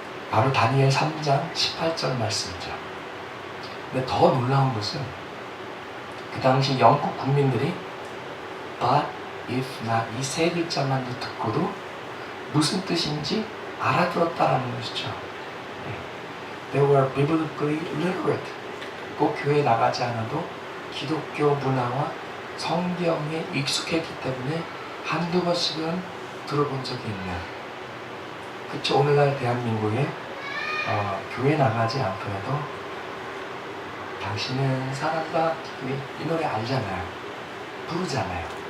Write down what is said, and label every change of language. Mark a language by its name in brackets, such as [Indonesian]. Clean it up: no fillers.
[Korean] 바로 다니엘 3장 18절 말씀이죠. 근데 더 놀라운 것은 그 당시 영국 국민들이 [English] But if not [Korean] 이 3글자만 듣고도 무슨 뜻인지 알아들었다라는 것이죠. [English] They were biblically literate. [Korean] 꼭 교회에 나가지 않아도 기독교 문화와 성경에 익숙했기 때문에 한두 번씩은 들어본 적이 있는. 그쵸, 오늘날 대한민국에 교회 나가지 않더라도 당신은 사랑과 이 노래 알잖아요. 부르잖아요.